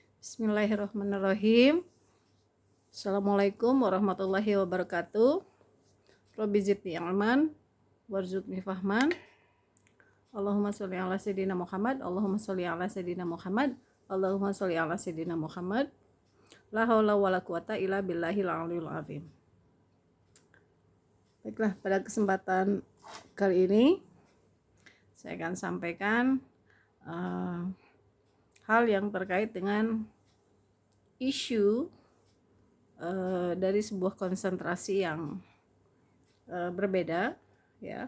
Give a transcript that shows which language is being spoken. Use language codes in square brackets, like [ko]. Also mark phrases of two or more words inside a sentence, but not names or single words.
[ar] بسم الله الرحمن الرحيم. السلام عليكم ورحمة الله وبركاته. رب زدني علما وارزقني فهما. اللهم صل على سيدنا محمد. اللهم صل على سيدنا محمد. اللهم صل على سيدنا محمد. لا حول ولا قوة إلا بالله العلي العظيم. [id] Baiklah, pada kesempatan kali ini saya akan sampaikan hal yang terkait dengan isu dari sebuah konsentrasi yang berbeda, ya.